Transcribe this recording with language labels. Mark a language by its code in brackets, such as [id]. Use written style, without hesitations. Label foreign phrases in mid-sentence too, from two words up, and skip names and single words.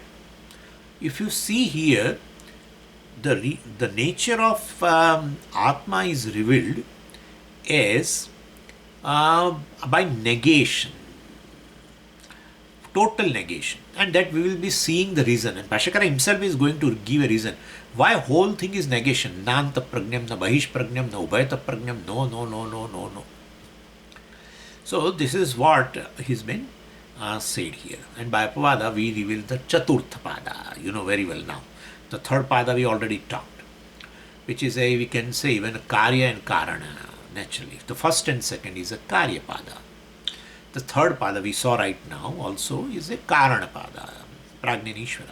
[en] If you see here, the nature of Atma is revealed as by negation, total negation, and that we will be seeing the reason, and Bhashyakara himself is going to give a reason Why whole thing is negation? [sa] नान्तःप्रज्ञं न बहिष्प्रज्ञं न उभयतःप्रज्ञं, [en] no, no, no, no, no, no. So this is what has been said here. And by Apavada we reveal the [sa] चतुर्थ पाद, [en] you know very well now. The third Pada we already talked, which is we can say even a Karya and Karana, naturally. The first and second is a [sa] कार्य पाद. [en] The third Pada we saw right now also is a [sa] कारण पाद, [en] Prāgya and Īśvara.